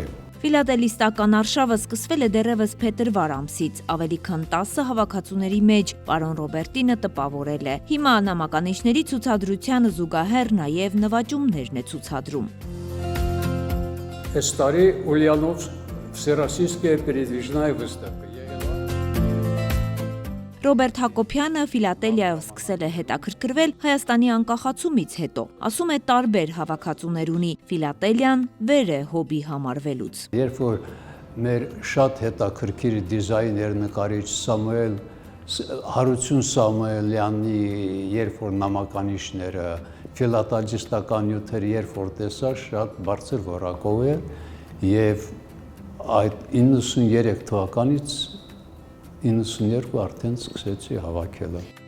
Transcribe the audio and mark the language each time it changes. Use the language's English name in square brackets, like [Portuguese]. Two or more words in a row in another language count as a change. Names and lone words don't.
[Armenian] Ֆիլատելիստական արշավը սկսվել է դեռևս փետրվար ամսից, ավելի քան 10 հավաքածուների մեջ պարոն Ռոբերտինը տպավորել է։ Հիմա նամականիշների ցուցադրությանը զուգահեռ նաև նվաճումներն է ցուցադրում։ Այս տարի [Russian] Ուլյանովսկ Всероссийская передвижная выставка։ [Armenian] Ռոբերտ Հակոբյանը Ֆիլատելիայով սկսել է հետաքրքրվել Հայաստանի անկախացումից հետո։ Ասում է տարբեր հավաքածուներ ունի, Ֆիլատելիան վեր է հոբի համարվելուց։ Երբ որ մեր շատ հետաքրքիր դիզայներ նկարիչ Հարություն Սամուելյանի երբ որ նամականիշները, ֆիլատելիստական նյութերը երբ որ տեսա, շատ բարձր որակով է եւ այդ 93 թվականից 92 արդեն սկսեցի հավաքելը։